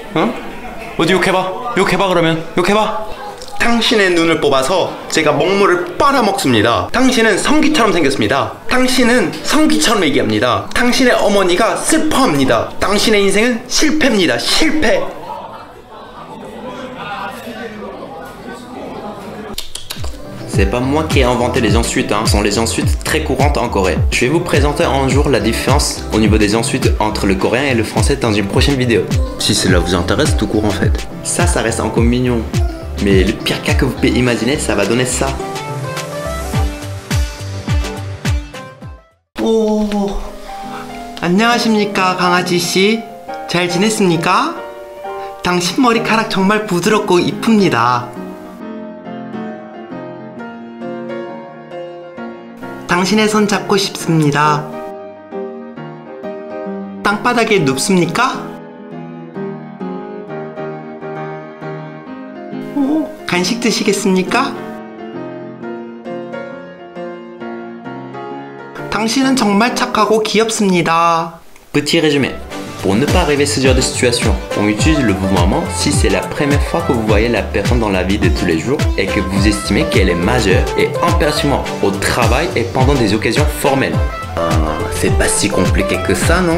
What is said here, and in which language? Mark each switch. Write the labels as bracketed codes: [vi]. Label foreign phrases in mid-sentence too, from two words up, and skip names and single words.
[ko] 어? 어디 욕해봐 그러면 욕해봐. 당신의 눈을 뽑아서 제가 먹물을 빨아먹습니다. 당신은 성기처럼 생겼습니다. 당신은 성기처럼 얘기합니다. 당신의 어머니가 슬퍼합니다. 당신의 인생은 실패입니다. 실패. [fr] C'est pas moi qui ai inventé les insultes, hein. Ce sont les insultes très courantes en Corée. Je vais vous présenter un jour la différence au niveau des insultes entre le coréen et le français dans une prochaine vidéo. Si cela vous intéresse, tout court en fait. Ça reste encore mignon. Mais le pire cas que vous pouvez imaginer, ça va donner ça. [ko] 오, 안녕하십니까 강아지씨. 잘 지냈습니까? 당신 머리카락 정말 부드럽고 이쁩니다. 당신의 손 잡고 싶습니다. 땅바닥에 눕습니까? 오, 간식 드시겠습니까? 당신은 정말 착하고 귀엽습니다. [fr] Petit résumé. Pour ne pas arriver à ce genre de situation, on utilise le vouvoiement si c'est la première fois que vous voyez la personne dans la vie de tous les jours et que vous estimez qu'elle est majeure et impérativement au travail et pendant des occasions formelles. C'est pas si compliqué que ça, non?